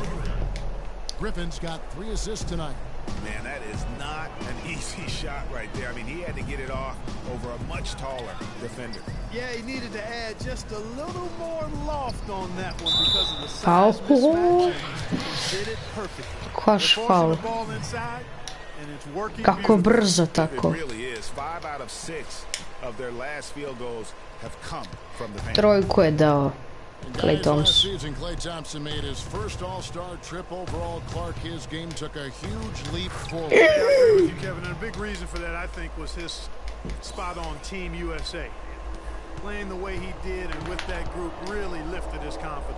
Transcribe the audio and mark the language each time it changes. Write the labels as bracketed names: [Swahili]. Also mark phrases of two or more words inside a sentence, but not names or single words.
[English] Griffin's got 3 assists tonight. Man, that is not an easy shot right there. I mean, he had to get it off over a much taller defender. Yeah, he needed to add just a little more loft on that one because of the size mismatch. He did it perfectly. [Serbian] Koš faul. Kako brzo tako. Trojku je dao Klay Thompson. [English] Klay Thompson made his first All-Star trip overall. Clark, his game took a huge leap forward. I agree with you, Kevin, and a big reason for that, I think, was his spot on Team USA. Playing the way he did and with that group really lifted his confidence.